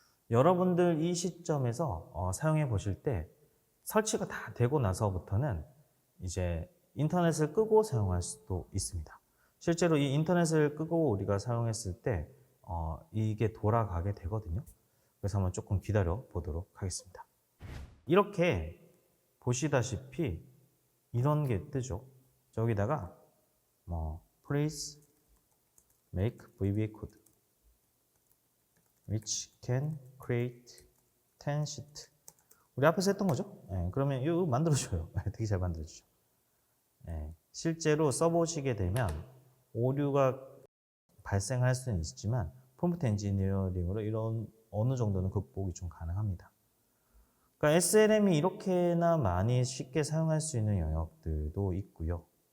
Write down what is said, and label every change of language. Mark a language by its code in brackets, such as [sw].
[ko] 여러분들 이 시점에서 사용해 보실 때 설치가 다 되고 나서부터는 이제 인터넷을 끄고 사용할 수도 있습니다. 실제로 이 인터넷을 끄고 우리가 사용했을 때 이게 돌아가게 되거든요. 그래서 한번 조금 기다려 보도록 하겠습니다. 이렇게 보시다시피 이런 게 뜨죠. 저기다가 [en] please make VBA code which can create 10 sheet. [ko] 우리 앞에서 했던 거죠. 그러면 이거 만들어줘요. 되게 잘 만들어주죠. 실제로 써보시게 되면 오류가 발생할 수는 있지만 프롬프트 엔지니어링으로 이런 어느 정도는 극복이 좀 가능합니다. 그러니까 SLM이 이렇게나 많이 쉽게 사용할 수 있는 영역들도 있고요.